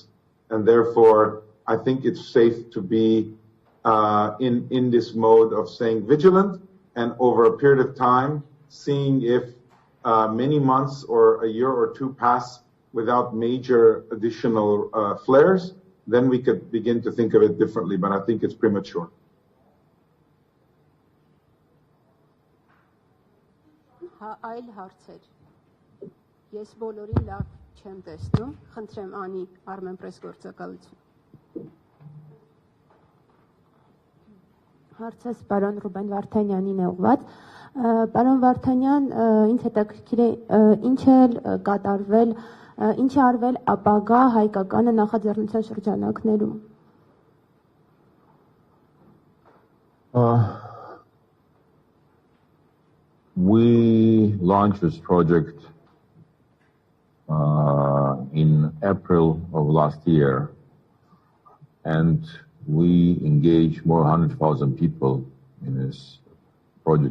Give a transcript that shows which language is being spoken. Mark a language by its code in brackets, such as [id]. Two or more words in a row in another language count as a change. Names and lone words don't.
[en] And therefore, I think it's safe to be in this mode of staying vigilant and over a period of time, seeing if many months or a year or 2 pass without major additional flares, then we could begin to think of it differently. But I think it's premature. [hy] Այլ հարցեր։ Ես բոլորին լավ չեմ տեսնում, խնդրեմ անի Armenpress գործակալություն։ Հարցս պարոն Ռուբեն Վարդանյանին է ուղղված։ Պարոն Վարդանյան, ինձ հետաքրքիր է ինչ է կատարվել, ինչ է արվել ապագա հայկականը նախաձեռնության շրջանակներում։ [en] We launched this project in April of last year, and we engaged more than 100,000 people in this project.